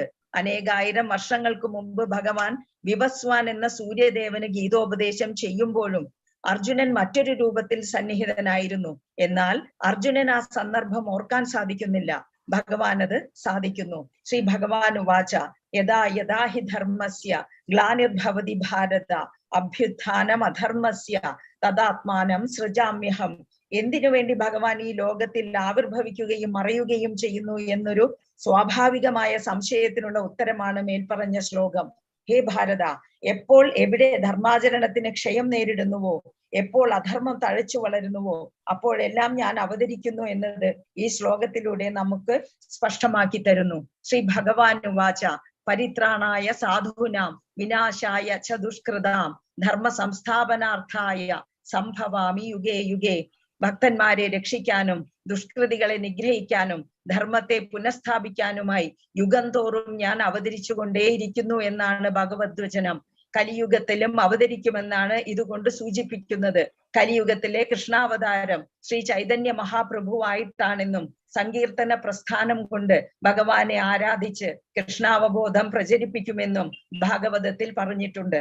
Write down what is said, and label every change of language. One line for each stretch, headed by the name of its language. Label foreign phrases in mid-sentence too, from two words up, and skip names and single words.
Malayalam: അനേകായിരം വർഷങ്ങൾക്ക് മുമ്പ് ഭഗവാൻ വിവസ്വാൻ എന്ന സൂര്യദേവന് ഗീതോപദേശം ചെയ്യുമ്പോഴും അർജുനൻ മറ്റൊരു രൂപത്തിൽ സന്നിഹിതനായിരുന്നു. എന്നാൽ അർജുനൻ ആ സന്ദർഭം ഓർക്കാൻ സാധിക്കുന്നില്ല, ഭഗവാൻ അത് സാധിക്കുന്നു.
Sanskrit: ശ്രീ ഭഗവാനുവാച യഥാ യഥാ ഹി ധർമ്മസ്യ ഗ്ലാനിർഭവതി ഭാരത അഭ്യുത്ഥാനം അധർമ്മസ്യ തദാത്മാനം സൃജാമ്യഹം.
Malayalam: എന്തിനു വേണ്ടി ഭഗവാൻ ഈ ലോകത്തിൽ ആവിർഭവിക്കുകയും മറയുകയും ചെയ്യുന്നു എന്നൊരു സ്വാഭാവികമായ സംശയത്തിനുള്ള ഉത്തരമാണ് മേൽപ്പറഞ്ഞ ശ്ലോകം. ഹേ ഭാരത, എപ്പോൾ എവിടെ ധർമാചരണത്തിന് ക്ഷയം നേരിടുന്നുവോ, എപ്പോൾ അധർമ്മം തഴച്ചു വളരുന്നുവോ, അപ്പോഴെല്ലാം ഞാൻ അവതരിക്കുന്നു എന്നത് ഈ ശ്ലോകത്തിലൂടെ നമുക്ക് സ്പഷ്ടമാക്കി തരുന്നു.
Sanskrit: ശ്രീ ഭഗവാനുവാച പരിത്രാണായ സാധൂനാം വിനാശായ ച ദുഷ്കൃതാം ധർമ്മ സംസ്ഥാപനാർത്ഥായ സംഭവാമി യുഗേ യുഗേ.
Malayalam: ഭക്തന്മാരെ രക്ഷിക്കാനും ദുഷ്കൃതികളെ നിഗ്രഹിക്കാനും ധർമ്മത്തെ പുനഃസ്ഥാപിക്കാനുമായി യുഗം തോറും ഞാൻ അവതരിച്ചു കൊണ്ടേയിരിക്കുന്നു എന്നാണ് ഭഗവദ്വചനം. കലിയുഗത്തിലും അവതരിക്കുമെന്നാണ് ഇതുകൊണ്ട് സൂചിപ്പിക്കുന്നത്. കലിയുഗത്തിലെ കൃഷ്ണാവതാരം ശ്രീ ചൈതന്യ മഹാപ്രഭുവായിട്ടാണെന്നും സങ്കീർത്തന പ്രസ്ഥാനം കൊണ്ട് ഭഗവാനെ ആരാധിച്ച് കൃഷ്ണാവബോധം പ്രചരിപ്പിക്കുമെന്നും ഭാഗവതത്തിൽ പറഞ്ഞിട്ടുണ്ട്.